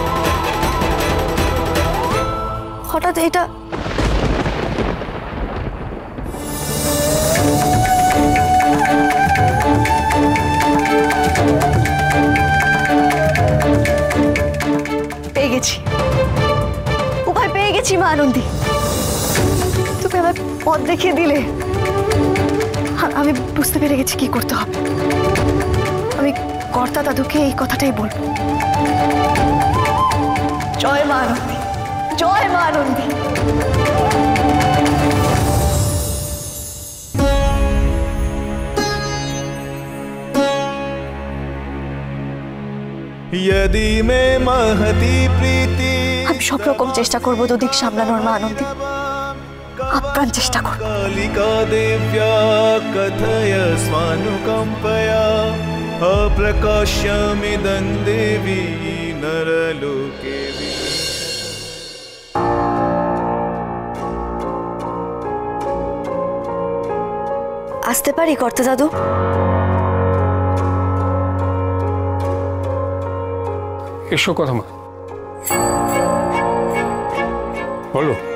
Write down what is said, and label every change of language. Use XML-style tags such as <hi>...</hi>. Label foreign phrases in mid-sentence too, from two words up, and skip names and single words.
<bn>হঠাৎ এটা পেয়ে গেছি, উপায় পেয়ে গেছি মা আনন্দী। তুমি আমার পথ দেখিয়ে দিলে, আমি বুঝতে পেরে গেছি কি করতে হবে। আমি কর্তা দাদুকে এই কথাটাই বলবো। জয় মা আনন্দী, জয় মা আনন্দী।</bn> <sa>यदि में महती प्रीति,</sa> <bn>আমি সব রকম চেষ্টা করবো দুদিক সামলানোর মা আনন্দী, আপ্রাণ চেষ্টা করবো।</bn> <sa>कालिका देव्या कथय स्वानुकंपया अप्रकाश्यमिदं देवी नरलोके।</sa> <bn>আসতে পারি কর্তা দাদু? এসো কথা মা, বলো।</bn>